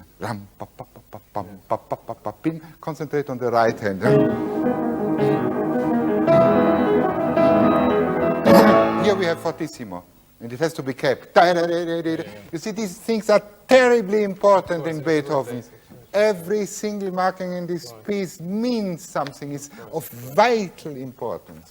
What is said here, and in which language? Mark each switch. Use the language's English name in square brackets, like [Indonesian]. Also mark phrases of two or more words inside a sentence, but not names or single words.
[English] Ram, pa, pa, pa, pa, pam, pa, pa, pa, pa, pim. Concentrate on the right hand. Here we have fortissimo, and it has to be kept. You see, these things are terribly important in Beethoven. Every single marking in this piece means something, is of vital importance.